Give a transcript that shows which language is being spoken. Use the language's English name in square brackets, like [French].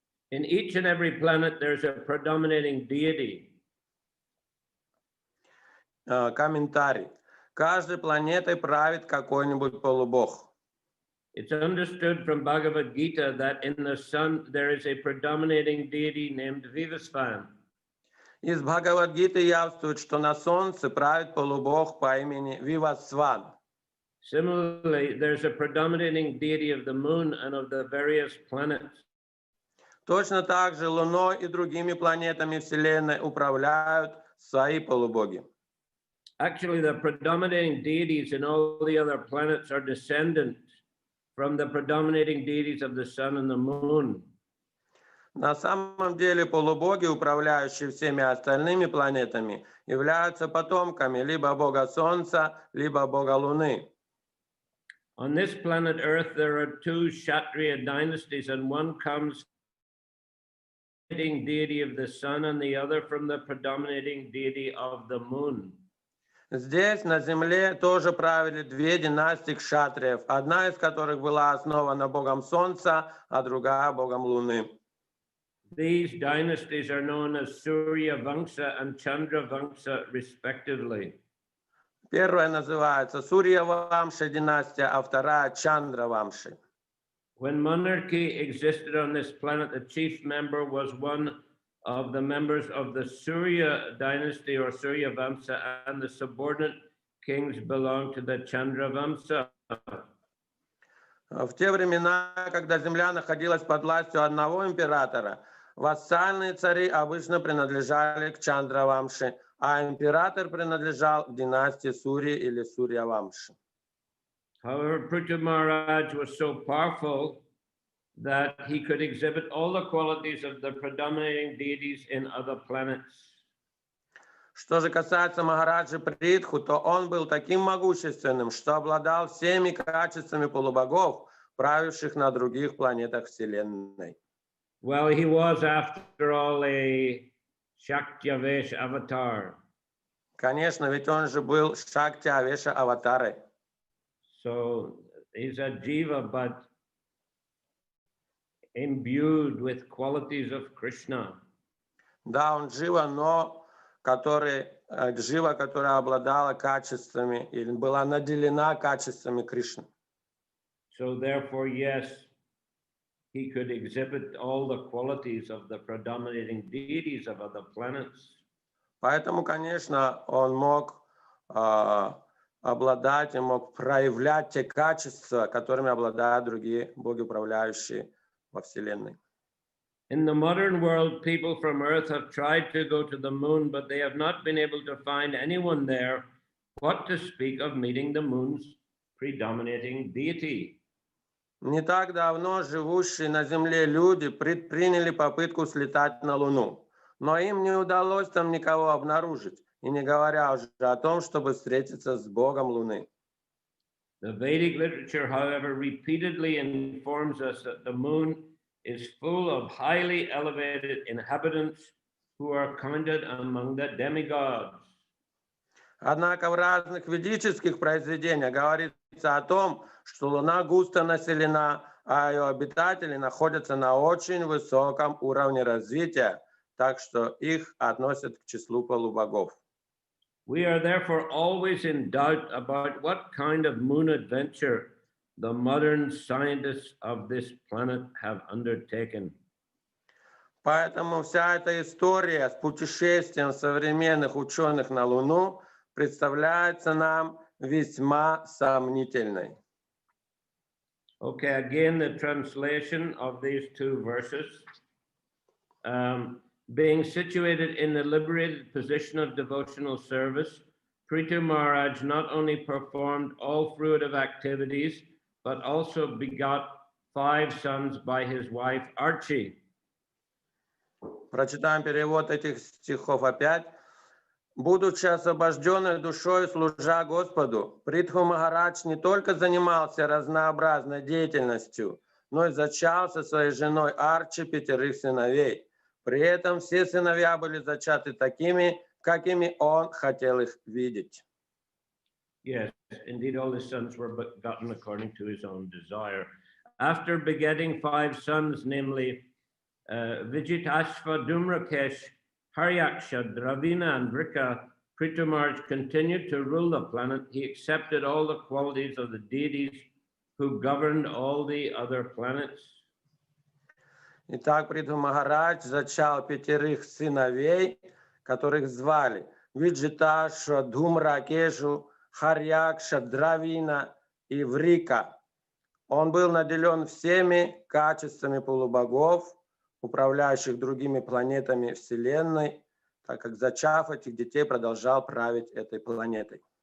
[English] In each and every planet, there's a predominating deity. [Russian] Комментарий. Каждой планетой правит какой-нибудь полубог. [English] It's understood from Bhagavad Gita that in the sun there is a predominating deity named Vivasvan. [Russian] Из Бхагават-гиты явствует, что на Солнце правит полубог по имени Вивасван. [English] Similarly, there's a predominating deity of the moon and of the various planets. [Russian] Точно так же Луной и другими планетами Вселенной управляют свои полубоги. [English] Actually, the predominating deities in all the other planets are descendants from the predominating deities of the sun and the moon. [Russian] На самом деле полубоги, управляющие всеми остальными планетами, являются потомками либо бога Солнца, либо бога Луны. [English] On this planet Earth, there are 2 Kshatriya dynasties, and one comes from the predominating deity of the sun and the other from the predominating deity of the moon. [Russian] Здесь, на Земле, тоже правили 2 династии кшатриев, одна из которых была основана богом Солнца, а другая богом Луны. [English] These dynasties are known as Surya Vangsha and Chandra Vangsha, respectively. [Russian] Первая называется Сурья-вамша династия, а вторая Чандра-вамши. [English] When monarchy existed on this planet, the chief member was one of the members of the Surya dynasty or Surya Vamsa, and the subordinate kings belonged to the Chandra Vamsa. [Russian] В те времена, когда земля находилась под властью одного императора, вассальные цари обычно принадлежали к Чандра-вамше, а император принадлежал к династии Сурьи или Сурья-вамши. [English] However, Prithu Maharaj was so powerful that he could exhibit all the qualities of the predominating deities in other planets. [Russian] Что же касается Махараджи Притху, то он был таким могущественным, что обладал всеми качествами полубогов, правивших на других планетах Вселенной. [English] Well, he was, after all, a Shaktyavesh avatar. [Russian] Конечно, ведь он же был Шакти-авеша аватарой. [English] So he's a jiva, but imbued with qualities of Krishna. [Russian] Да, он джива, но джива, которая обладала качествами или была наделена качествами Кришны. [English] So therefore, yes, he could exhibit all the qualities of the predominating deities of other planets. [Russian] Поэтому, конечно, он мог обладать и мог проявлять те качества, которыми обладают другие боги, управляющие во Вселенной. [English] In the modern world, people from Earth have tried to go to the moon, but they have not been able to find anyone there. What to speak of meeting the moon's predominating deity? [Russian] Не так давно живущие на Земле люди предприняли попытку слетать на Луну, но им не удалось там никого обнаружить, и не говоря уже о том, чтобы встретиться с богом Луны. [English] The Vedic literature, however, repeatedly informs us that the moon is full of highly elevated inhabitants who are counted among the demigods. [Russian] Однако в разных ведических произведениях говорится о том, что Луна густо населена, а ее обитатели находятся на очень высоком уровне развития, так что их относят к числу полубогов. [English] We are therefore always in doubt about what kind of moon adventure the modern scientists of this planet have undertaken. [Russian] Поэтому вся эта история с путешествием современных ученых на Луну представляется нам весьма сомнительной. [English] Okay, again, the translation of these two verses. Being situated in the liberated position of devotional service, Prithu Maharaj not only performed all fruitive activities, but also begot 5 sons by his wife Archie. [Russian] Прочитаем перевод этих стихов опять. Будучи освобожденной душой, служа Господу, Притху Махарадж не только занимался разнообразной деятельностью, но и зачал со своей женой Арчи 5 сыновей. При этом все сыновья были зачаты такими, какими он хотел их видеть. [English] Yes, indeed, all his sons were begotten according to his own desire. After begetting 5 sons, namely Vijitashva, Dhumrakesh, Haryaksha, Dravina, and Vrika, Prithu Maharaj continued to rule the planet. He accepted all the qualities of the deities who governed all the other planets. [Russian] Итак, Притху Махарадж зачал 5 сыновей, которых звали Виджиташа, Dhumrakeshu, Харьякша, Дравина и Врика. Он был наделен всеми качествами полубогов, управляющих другими планетами Вселенной, так как, зачав этих детей, продолжал править этой планетой.